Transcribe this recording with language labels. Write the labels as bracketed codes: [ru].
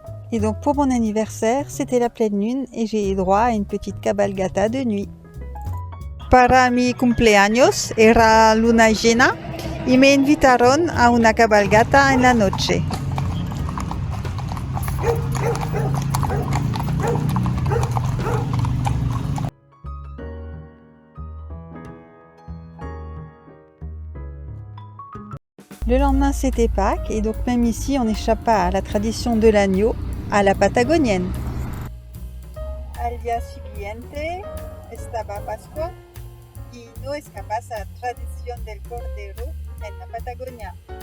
[fr] Et donc pour mon anniversaire, c'était la pleine lune et j'ai eu droit à une petite cabalgata de nuit. [es] Para mi cumpleaños era luna llena y me invitaron a una cabalgata en la noche. [fr] Le lendemain, c'était Pâques et donc même ici, on n'échappe pas à la tradition de l'agneau à la patagonienne. [es] Al día siguiente estaba Pascua y no escapas a la tradición del cordero en la Patagonia.